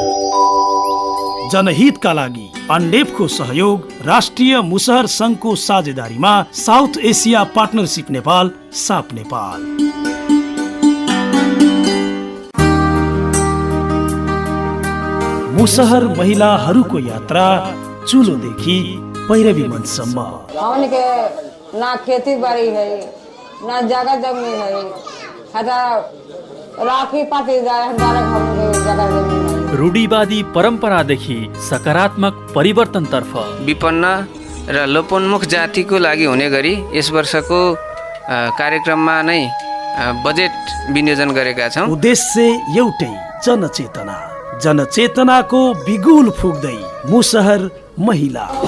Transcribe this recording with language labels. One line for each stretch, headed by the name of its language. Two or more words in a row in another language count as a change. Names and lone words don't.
Nepali: जनहितका लागि अन्डेपको सहयोग राष्ट्रिय मुसहर संघको साझेदारीमा साउथ एसिया पार्टनरशिप नेपाल साप नेपाल। मुसहर महिलाहरूको यात्रा चुलोदेखि पैरवी मञ्चसम्म।
Maithili: हमन के ना खेती बाड़ी है ना जगह जमीन है, राखी पाती जगह जमीन।
Nepali: रूढिवादी परम्परादेखि सकारात्मक परिवर्तनतर्फ विपन्न र लोपोन्मुख जातिको लागि हुने गरी यस वर्षको कार्यक्रममा नै बजेट विनियोजन गरेका छौँ। उद्देश्य एउटै, जनचेतना। जनचेतनाको बिगुल फुक्दै मुसहर महिला।